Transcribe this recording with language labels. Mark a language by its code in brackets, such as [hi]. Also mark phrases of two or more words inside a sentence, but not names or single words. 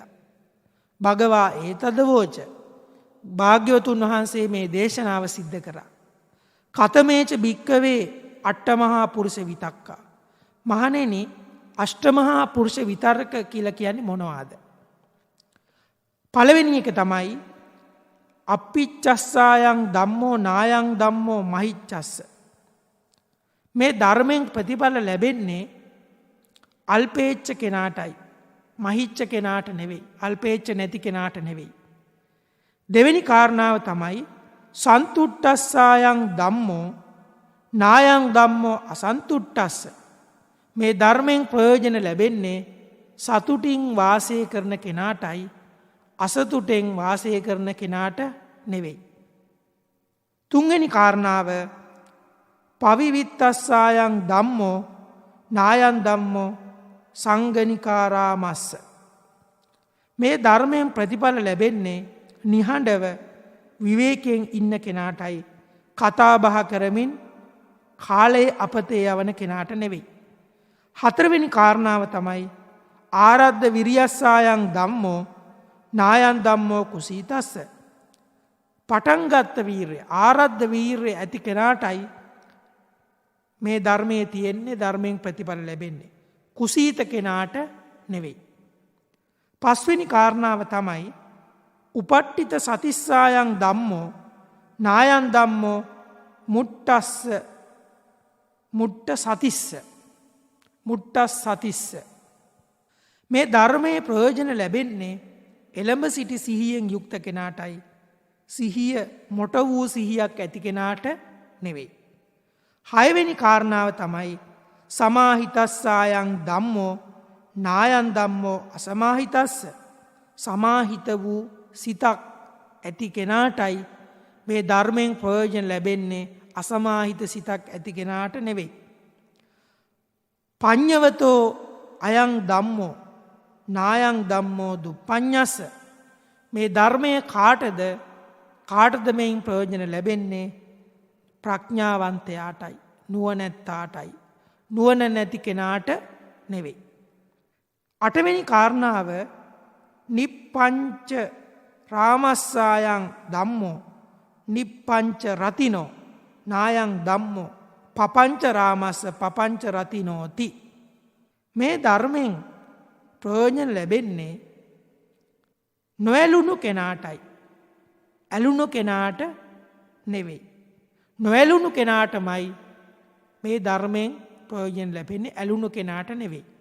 [pi] භගවා ඒතදවෝච, [si] භාග්‍යවතුන් වහන්සේ මේ දේශනාව සිද්ධ කරා. [pi] කතමේච භික්කවේ අට්ඨමහා පුරුෂ විතක්කා. [si] මහණෙනි, අෂ්ටමහා පුරුෂ විතර්ක කියලා කියන්නේ මොනවාද? පළවෙනි එක තමයි [pi] අප්පිච්චස්සායන් ධම්මෝ නායන් ධම්මෝ මහිච්චස්ස. [si] මේ ධර්මයෙන් ප්‍රතිඵල ලැබෙන්නේ අල්පේච්ඡ කෙනාටයි, මහිච්ඡ කෙනාට නෙවෙයි, අල්පේච්ඡ නැති කෙනාට නෙවෙයි. දෙවෙනි කාරණාව තමයි [pi] සන්තුට්ඨස්සායන් ධම්මෝ නායන් ධම්මෝ අසන්තුට්ඨස්ස. [si] මේ ධර්මයෙන් ප්‍රයෝජන ලැබෙන්නේ සතුටින් වාසය කරන කෙනාටයි, අසතුටෙන් වාසය කරන කෙනාට නෙවෙයි. තුන්වෙනි කාරණාව [pi] පවිවිත්තස්සායන් ධම්මෝ නායන් ධම්මෝ සංගනිකාරාමස්ස. [si] මේ ධර්මයෙන් ප්‍රතිඵල ලැබෙන්නේ නිහඬව විවේකයෙන් ඉන්න කෙනාටයි, කතා බහ කරමින් කාලයේ අපතේ යවන කෙනාට නෙවෙයි. හතරවෙනි කාරණාව තමයි [pi] ආරද්ධ විරියස්සායන් ධම්මෝ නායන් ධම්මෝ කුසීතස්ස. [si] පටන්ගත්ත වීර්ය, ආරද්ධ වීර්ය ඇති කෙනාටයි මේ ධර්මයේ තියෙන්නේ, ධර්මයෙන් ප්‍රතිඵල ලැබෙන්නේ. කුසීත කෙනාට නෙවෙයි. පස්වෙනි කාරණාව තමයි [pi] උපට්ඨිත සතිස්සායන් ධම්මෝ නායන් ධම්මෝ මුට්ටස්ස මුට්ට සතිස්ස. මුට්ටස් සතිස්ස. [si] මේ ධර්මයේ ප්‍රයෝජන ලැබෙන්නේ එළඹ සිටි සිහියෙන් යුක්ත කෙනාටයි, සිහිය මොට වූ සිහියක් ඇති කෙනාට නෙවෙයි. හයවෙනි කාරණාව තමයි [pi] සමාහිතස්සායන් ධම්මෝ නායන් ධම්මෝ අසමාහිතස්ස. [si] සමාහිත වූ සිතක් ඇති කෙනාටයි මේ ධර්මයෙන් ප්‍රයෝජන ලැබෙන්නේ, අසමාහිත සිතක් ඇති කෙනාට නෙවෙයි. [pi] පඤ්ඤවතෝ අයං ධම්මෝ නායං ධම්මෝ දුප්පඤ්ඤස්ස. [si] මේ ධර්මය කාටද මෙයින් ප්‍රයෝජන ලැබෙන්නේ? ප්‍රඥාවන්තයාටයි, නුවණැත්තාටයි. නුවණ නැති කෙනාට නෙවෙයි. අටවෙනි කාරණාව [pi] නිප්පංච රාමස්සායන් ධම්මෝ නිප්පංච රතිනෝ නායං ධම්මෝ පපංච රාමස්ස පපංච රතිනෝති. [si] මේ ධර්මයෙන් ප්‍රයෝජන ලැබෙන්නේ නොඇලුණු කෙනාටයි. ඇලුණු කෙනාට නෙවෙයි. නොඇලුණු කෙනාටමයි මේ ධර්මයෙන් ප්‍රයෝජන ලැබෙන්නේ, ඇලුණු කෙනාට නෙවෙයි.